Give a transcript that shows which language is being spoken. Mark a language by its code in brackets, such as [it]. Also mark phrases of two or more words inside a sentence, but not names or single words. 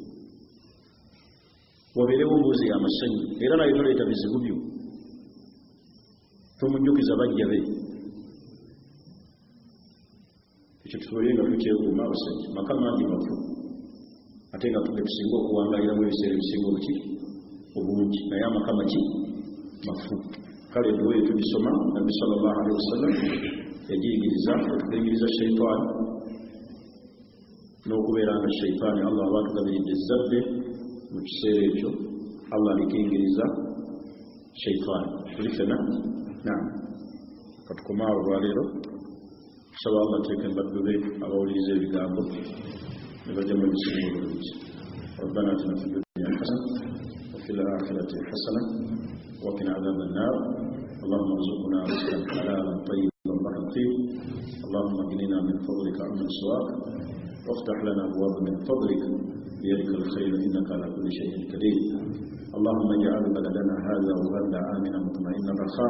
[lg] wabeerewo mbuuzi y'amasanyu era naye toleeta bizibu byo tomujjukiza bajja be ekyo tusobole nga tukyekuuma abasajja maka mangi mafu ate nga tusinga okuwangaliramu ebiseera ebisinga obuki obulungi naye amaka maki mafu kale edduweeyo tugisoma nabbi [ar] صلى الله عليه وسلم [lg] yagiyigiriza okuyigiriza sheitaani n'okubeera nga sheitaani allah aba atugabiridde ezzadde mu kiseera ekyo allah alikiyigiriza sheitaani tuli fena naam katukomaawo olwaleero tusaba allah ateeka embaddu be abawuliriza ebigambo ne bajjamu ebisinga obulungi [ar] ربنا آتنا في الدنيا حسنة وفي الآخرة حسنة وقنا عذاب النار اللهم ارزقنا رزقا حلالا طيبا بارك فيه اللهم اغننا من فضلك عمن سواك وافتح لنا أبواب من فضلك بيدك الخير إنك على كل شيء قدير اللهم اجعل بلدنا هذا وبلد آمنا مطمئنا رخاء